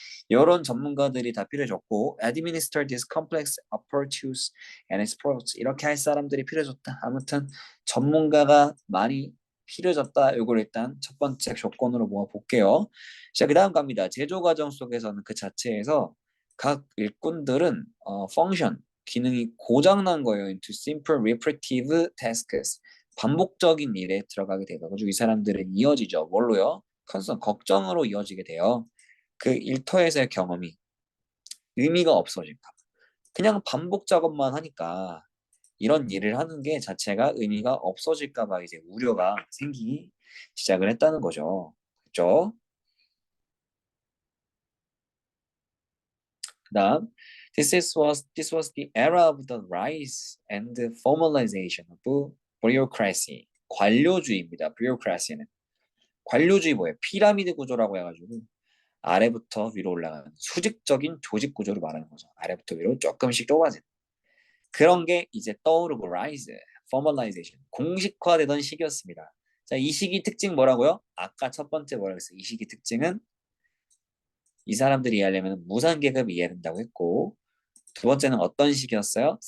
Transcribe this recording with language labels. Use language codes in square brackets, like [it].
[ko] 이런 전문가들이 다 필요해졌고 [en] administer this complex apparatus and experts [ko] 이렇게 할 사람들이 필요해졌다. 아무튼 전문가가 많이 필요해졌다. 이걸 일단 첫 번째 조건으로 모아볼게요. 자, 그 다음 갑니다. 제조 과정 속에서는 그 자체에서 각 일꾼들은 function, 기능이 고장난 거예요. [en] into simple repetitive tasks. [ko] 반복적인 일에 들어가게 돼가지고 이 사람들은 이어지죠. 뭘로요? 컨선 걱정으로 이어지게 돼요. 그 일터에서의 경험이 의미가 없어질까. 그냥 반복 작업만 하니까 이런 일을 하는 게 자체가 의미가 없어질까 봐 이제 우려가 생기기 시작을 했다는 거죠. 그렇죠? 그다음 [en] this was the era of the rise and the formalization of bureaucracy. [ko] 관료주의입니다. bureaucracy는. 관료주의 뭐예요? 피라미드 구조라고 해가지고 아래부터 위로 올라가는 수직적인 조직 구조를 말하는 거죠. 아래부터 위로 조금씩 좁아지는. 그런 게 이제 떠오르고 rise, formalization, 공식화되던 시기였습니다. 자, 이 시기 특징 뭐라고요? 아까 첫 번째 뭐라고 했어요? 이 시기 특징은 이 사람들이 이해하려면 무상계급이 이해해야 된다고 했고 두 번째는 어떤 시기였어요?